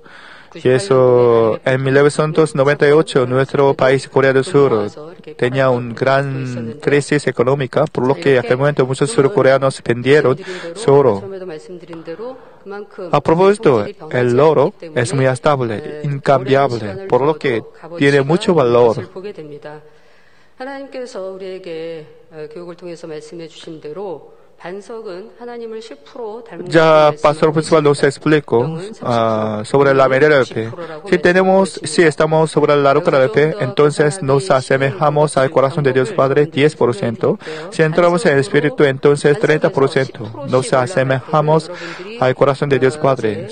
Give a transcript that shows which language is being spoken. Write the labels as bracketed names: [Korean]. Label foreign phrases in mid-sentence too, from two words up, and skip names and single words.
[Spanish] Y eso, en 1998, nuestro país, Corea del Sur, tenía una gran crisis económica, por lo que en aquel momento muchos surcoreanos vendieron su oro. A propósito, el oro es muy estable, incambiable, por lo que tiene mucho valor. [Korean] 하나님께서 우리에게 교육을 통해서 말씀해 주신 대로 반석은 하나님을 10% 닮은 [Spanish] Ya Pastor Principal nos explicó sobre la medida del fe. Si estamos sobre la roca del fe, entonces nos asemejamos al corazón de Dios Padre 10%. Si entramos en el Espíritu, entonces 30%. Nos asemejamos al corazón de Dios Padre.